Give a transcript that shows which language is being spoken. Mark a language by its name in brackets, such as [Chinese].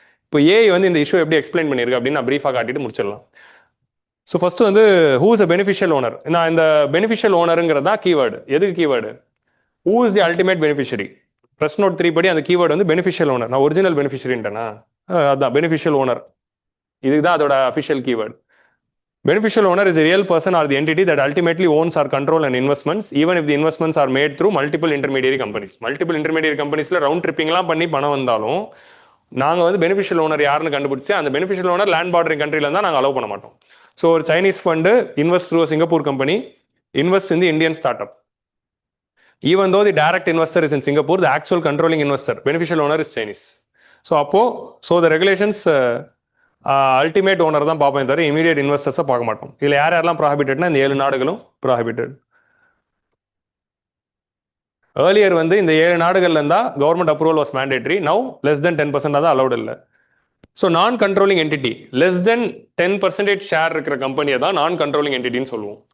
[Tamil] இப்போ ஏஐ வந்து இந்த இஷ்யூ எப்படி எக்ஸ்பிளைன் பண்ணியிருக்கு அப்படின்னு நான் ப்ரீஃபாக காட்டிட்டு முடிச்சிடலாம். ஸோ ஃபர்ஸ்ட் வந்து [English] Who is a beneficial owner. [Tamil] நான் இந்த பெனிஃபிஷியல் ஓனருங்கிறது தான் கீவேர்டு. எதுக்கு keyword? [English] Who is the ultimate beneficiary. [Tamil] Press note 3 படி அந்த கீவேர்டு வந்து பெனிஃபிஷியல் ஓனர். நான் ஒரிஜினல் பெனிஃபிஷரின்ட்டேனா, அதுதான் பெனிஃபிஷியல் ஓனர். இதுக்கு தான் அதோட official keyword. [English] Beneficial owner is a real person or the entity that ultimately owns or control an investments, even if the investments are made through multiple intermediary companies. [Tamil] Multiple intermediary companiesல round ட்ரிப்பிங்லாம் பண்ணி பணம் வந்தாலும் நாங்கள் வந்து beneficial owner யாருன்னு கண்டுபிடிச்சி அந்த beneficial owner land bordering கண்ட்ரியில் இருந்தால் நாங்கள் அலோவ் பண்ண மாட்டோம். [English] So ஒரு Chinese fund invest through Singapore company invest in the Indian startup. Even though the direct investor is in Singapore, the actual controlling investor, beneficial owner is Chinese. [Tamil] So the regulations ultimate owner தான் பார்ப்பேன் தவிர immediate இன்வெஸ்டர்ஸை பார்க்க மாட்டோம். இதில் யாரெல்லாம் ப்ராஹிபிட்டட்னா இந்த 7 நாடுகளும் prohibited. Earlier வந்து இந்த 7 நாடுகள்ல இருந்தால் government approval was mandatory. Now less than 10% தான் அலௌட் இல்லை. ஸோ நான் controlling entity less than 10% share இருக்கிற கம்பெனியை தான் நான் கண்ட்ரோலிங் என்டிட்டின்னு சொல்லுவோம்.